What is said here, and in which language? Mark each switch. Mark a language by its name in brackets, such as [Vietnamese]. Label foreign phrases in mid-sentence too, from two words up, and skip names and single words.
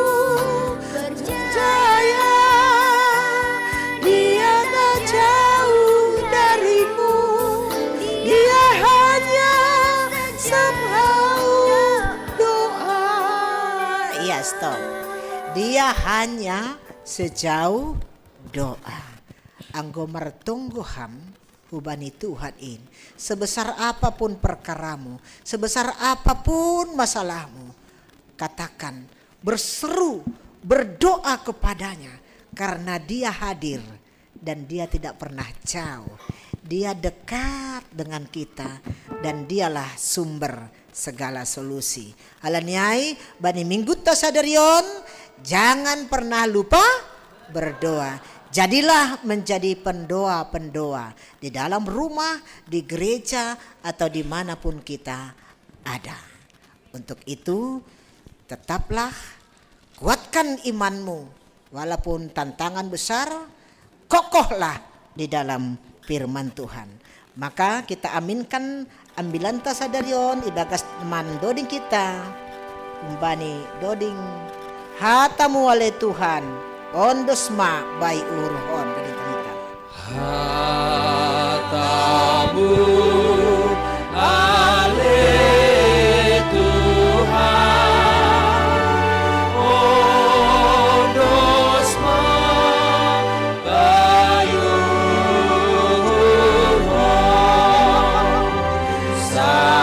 [Indonesian] Percaya dia tak jauh darimu. Dia hanya somehow doa. Iya, stop. Dia hanya sejauh doa. [Batak Simalungun] Anggo mertungguham hubani Tuhan in. [Indonesian] Sebesar apapun perkaramu, sebesar apapun masalahmu, katakan, berseru, berdoa kepadanya, karena dia hadir dan dia tidak pernah jauh. Dia dekat dengan kita dan dialah sumber segala solusi. [Batak Simalungun] Alaniai bani minggu tasadarion, [Indonesian] jangan pernah lupa berdoa. Jadilah menjadi pendoa-pendoa di dalam rumah, di gereja, atau dimanapun kita ada. Untuk itu tetaplah kuatkan imanmu. Walaupun tantangan besar, kokohlah di dalam firman Tuhan. Maka kita aminkan [Batak Simalungun] ambilan tasadarion ibagas [Indonesian] teman doding kita. [Batak Simalungun] Umbani doding hatamu oleh Tuhan. Ondosma bai urhon kadita. hatamu ale Tuhan, ondosma bai urhon.